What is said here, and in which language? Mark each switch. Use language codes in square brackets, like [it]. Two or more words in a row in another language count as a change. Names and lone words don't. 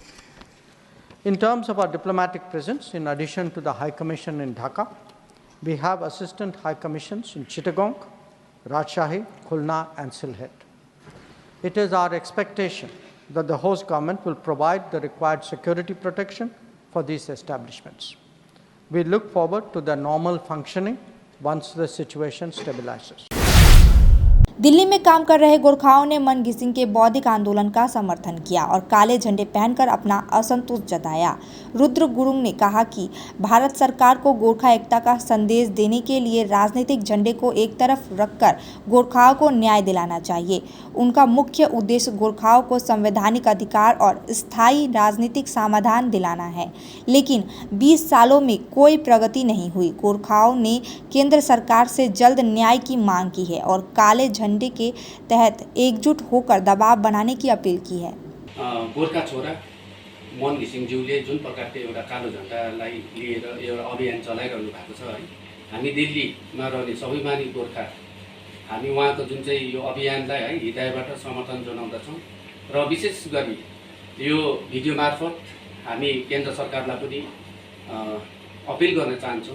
[en] In terms of our diplomatic presence, in addition to the High Commission in Dhaka, we have assistant High Commissions in Chittagong, Rajshahi, Khulna and Sylhet. It is our expectation that the host government will provide the required security protection for these establishments. We look forward to their normal functioning once the situation stabilizes. [hi] दिल्ली में काम कर रहे गोरखाओं ने मन घिसिंग के बौद्धिक आंदोलन का समर्थन किया और काले झंडे पहनकर अपना असंतोष जताया। रुद्र गुरुंग ने कहा कि भारत सरकार को गोरखा एकता का संदेश देने के लिए राजनीतिक झंडे को एक तरफ रखकर गोरखाओं को न्याय दिलाना चाहिए। उनका मुख्य उद्देश्य गोरखाओं को संवैधानिक अधिकार और स्थायी राजनीतिक समाधान दिलाना है, लेकिन 20 सालों में कोई प्रगति नहीं हुई। गोरखाओं ने केंद्र सरकार से जल्द न्याय की मांग की है और काले झंडे के तहत एकजुट होकर दबाव बनाने की अपील की है। [ne] गोरखा छोरा मन घिसिङज्यूले जुन प्रकारको एउटा कालो झण्डालाई लिएर एउटा अभियान चलाइरहनु भएको छ है, हामी दिल्लीमा रहने सबै मानिस गोरखा हामी उहाँको जुन चाहिँ यो अभियानलाई है हृदयबाट समर्थन जनाउँदछौँ र विशेष गरी यो भिडियो मार्फत हामी केन्द्र सरकारलाई पनि अपिल गर्न चाहन्छौँ।